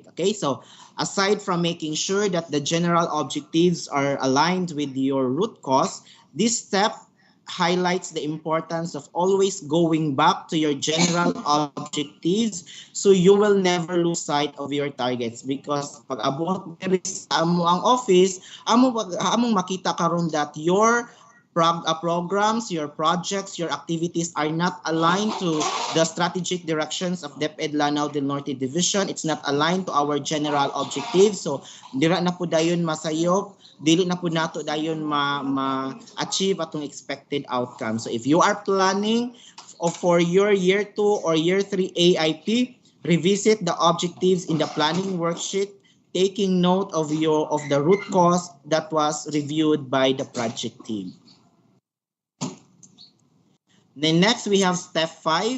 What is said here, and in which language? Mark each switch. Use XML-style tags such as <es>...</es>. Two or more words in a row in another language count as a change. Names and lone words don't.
<en>Okay, so aside from making sure that the general objectives are aligned with your root cause, this step highlights the importance of always going back to your general objectives so you will never lose sight of your targets, because</en> <ceb>pag abot diri sa amo ang office, among makita karon</ceb> <en>that your programs, your projects, your activities are not aligned to the strategic directions of DepEd Lanao del Norte Division. It's not aligned to our general objectives. So,</en> <ceb>dira na po dayon masayop, dili na po nato dayon ma-achieve atong expected outcome.</ceb> <en>So, if you are planning for your year 2 or year 3 AIP, revisit the objectives in the planning worksheet, taking note of the root cause that was reviewed by the project team. Then next we have step 5.</en>